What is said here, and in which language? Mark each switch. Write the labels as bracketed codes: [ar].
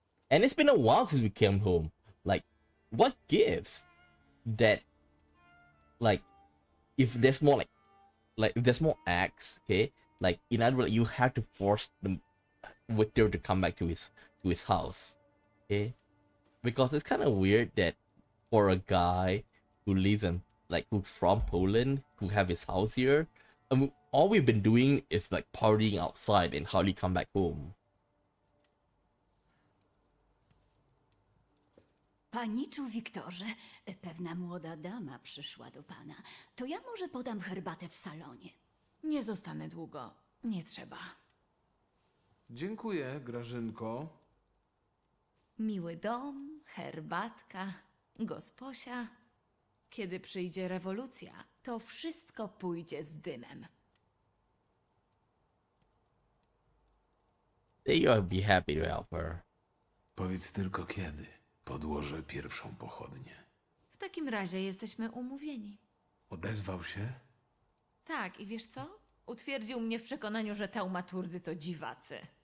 [en] And it's been a while since we came home. Like, what gives that, like, if there's more like if there's more acts, okay, like in other words, you have to force the Wiktor to come back to his house, okay, because it's kind of weird that for a guy who lives in like who's from Poland, who have his house here, and all we've been doing is like partying outside and hardly come back home. [pl] Paniczu Wiktorze, pewna młoda dama przyszła do pana. To ja może podam herbatę w salonie. Nie zostanę długo. Nie trzeba. Dziękuję, Grażynko. Miły dom, herbatka, gosposia. Kiedy przyjdzie rewolucja, to wszystko pójdzie z dymem. [en] You'll be happy to help her. [pl] Powiedz tylko kiedy. Podłożę pierwszą pochodnię. W takim razie jesteśmy umówieni. Odezwał się? Tak, i wiesz co? Utwierdził mnie w przekonaniu, że taumaturdzy to dziwacy.